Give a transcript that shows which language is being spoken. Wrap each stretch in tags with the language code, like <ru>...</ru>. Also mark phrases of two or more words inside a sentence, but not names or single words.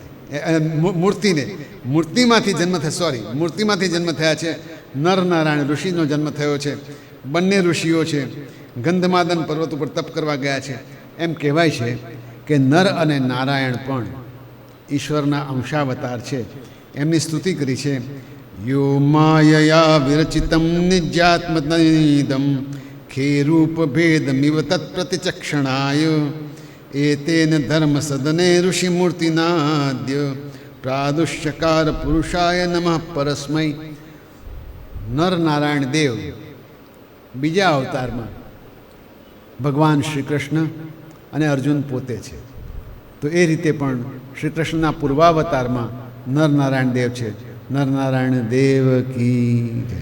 <gu>મૂર્તિને મૂર્તિમાંથી જન્મ થયા છે. નરનારાયણ ઋષિનો જન્મ થયો છે. બંને ઋષિઓ છે, ગંધમાદન પર્વત ઉપર તપ કરવા ગયા છે. એમ કહેવાય છે કે નર અને નારાયણ પણ ઈશ્વરના અંશાવતાર છે. એમની સ્તુતિ કરી છે.</gu> <sa>यो मायया विरचितं निज्यात्मतनीदं खेरूपभेदमिव तत्प्रतिचक्षणाय एतेन धर्मसदने ऋषिमूर्तिनाद्य प्रादुष्यकार पुरुषाय नमः परस्मै.</sa> <gu>નરનારાયણ દેવ બીજા અવતારમાં ભગવાન શ્રી કૃષ્ણ અને અર્જુન પોતે છે. તો એ રીતે પણ શ્રી કૃષ્ણના પૂર્વાવતારમાં નરનારાયણ દેવ છે. નરનારાયણ દેવ</gu> <hi>की जय.</hi>